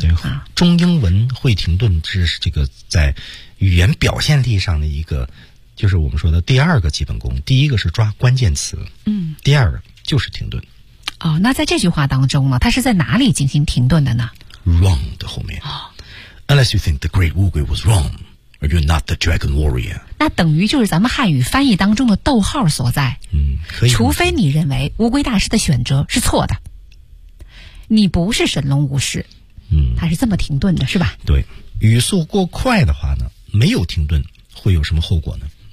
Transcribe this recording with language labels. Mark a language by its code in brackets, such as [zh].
[zh] 对，中英文会停顿是这个在语言表现力上的一个，就是我们说的第二个基本功。第一个是抓关键词。第二个就是停顿。那在这句话当中呢，它是在哪里进行停顿的呢？ wrong 的后面。 [en] Unless you think the great [zh] 乌龟 [en] was wrong, or you're not the dragon warrior. [zh] 那等于就是咱们汉语翻译当中的逗号所在。可以。除非你认为乌龟大师的选择是错的。你不是神龙武士。他是这么停顿的是吧？对。语速过快的话呢，没有停顿会有什么后果呢？